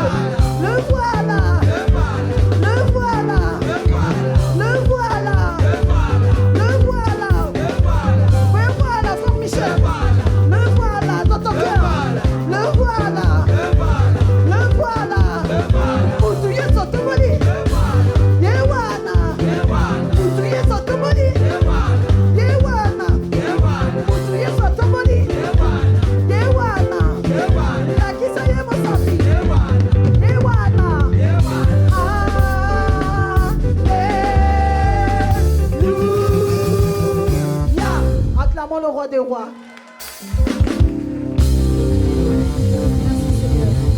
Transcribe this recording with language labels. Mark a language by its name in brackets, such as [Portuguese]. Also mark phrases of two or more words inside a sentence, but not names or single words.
[French] Le voilà. Le voilà. Le voilà. Le voilà. Le voilà, frère Michel. Le voilà dans ton cœur. Le voilà. Le voilà. [Lingala] Utuye sotomoli. Yewana. Utuye sotomoli. Yewana. Utuye sotomoli. Yewana. Lakisa ye mosafi. Yewana. [French] Alléluia. Acclamons le roi des rois. Merci Seigneur.